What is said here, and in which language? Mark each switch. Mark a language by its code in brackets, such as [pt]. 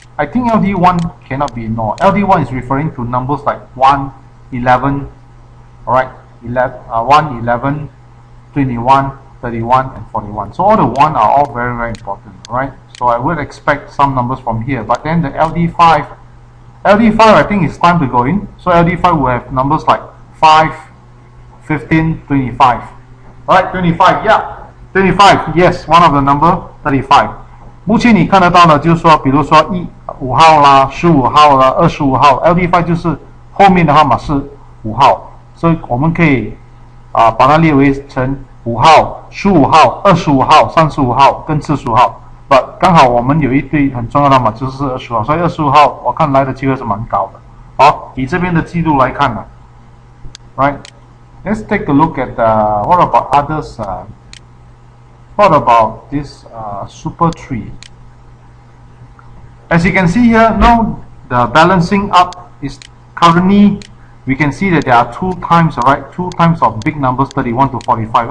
[en] I think LD1 cannot be ignored. LD1 is referring to numbers like 1, 11, alright, 1, 11, 21, 31 and 41. So all the 1 are all very, very important, right? So I would expect some numbers from here. But then the LD5 I think it's time to go in. So LD5 will have numbers like 5, 15, 25. Alright, 25, yeah. 25, yes, one of the number 35. [zh] 目前你看得到呢，就是说，比如说5号啦、15号啦、25号 ，LD5 就是后面的号码是5号，所以我们可以把它列为成5号、15号、25号、35号跟45号。 But 刚好我们有一对很重要的码就是25号，所以25号我看来的机会是蛮高的。好，以这边的记录来看呢 ，right? [en] Let's take a look at what about others? What about this super tree? As you can see here, now the balancing up is currently. We can see that there are 2 times, alright, 2 times of big numbers 31 to 45.